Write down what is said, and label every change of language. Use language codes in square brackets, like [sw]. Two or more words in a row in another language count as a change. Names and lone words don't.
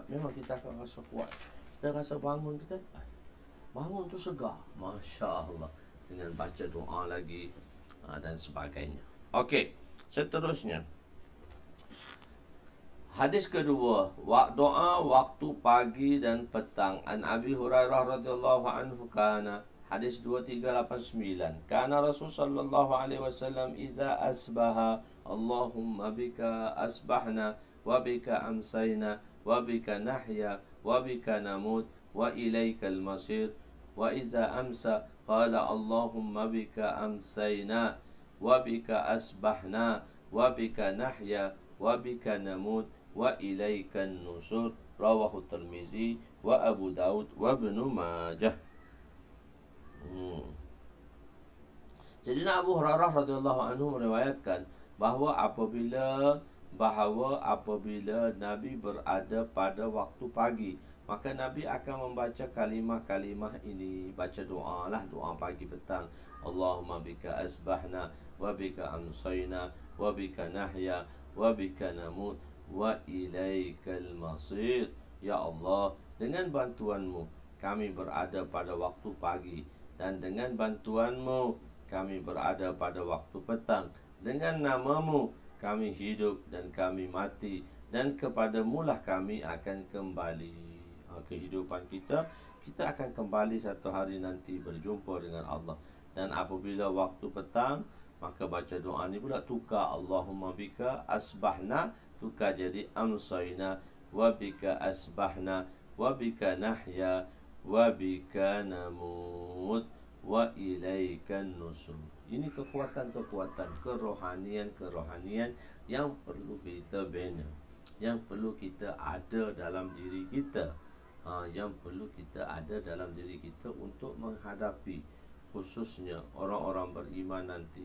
[ms] Memang kita akan rasa kuat. Kita rasa bangun tu kan, bangun tu segar, masya-Allah, dengan baca doa lagi dan sebagainya. Okey, seterusnya hadis kedua, doa waktu pagi dan petang. [ar] عن أبي هريرة رضي الله عنه كان، حديث 2389، كان رسول صلى الله عليه وسلم إذا أصبح اللهم بك أصبحنا وبك أمسينا وبك نحيا وبك نموت وإليك المصير. وإذا أمسى قال اللهم بك أمسينا وبك أصبحنا وبك نحيا وبك نموت وإليك النشور. رواه الترمذي وأبو داود وابن ماجه. [ms] Sayyidina Abu Hurairah [ar] رضي الله عنه [ms] meriwayatkan bahawa apabila Nabi berada pada waktu pagi, maka Nabi akan membaca kalimah-kalimah ini. Baca doa lah, doa pagi petang. [ar] اللهم بك أصبحنا وبك أمسينا وبك نحيا وبك نموت وإليك المصير. [ms] Ya Allah, dengan bantuanmu kami berada pada waktu pagi, dan dengan bantuanmu kami berada pada waktu petang. Dengan namamu kami hidup dan kami mati, dan kepadamu lah kami akan kembali. Kehidupan kita akan kembali satu hari nanti berjumpa dengan Allah. Dan apabila waktu petang, maka baca doa ni pula tukar. [ar] اللهم بك أصبحنا, [ms] tukar jadi [ar] أمسينا، وبك أصبحنا وبك نحيا وبك نموت وإليك النشور. Ini kekuatan-kekuatan, kerohanian yang perlu kita bina, yang perlu kita ada dalam diri kita, yang perlu kita ada dalam diri kita untuk menghadapi khususnya orang-orang beriman nanti.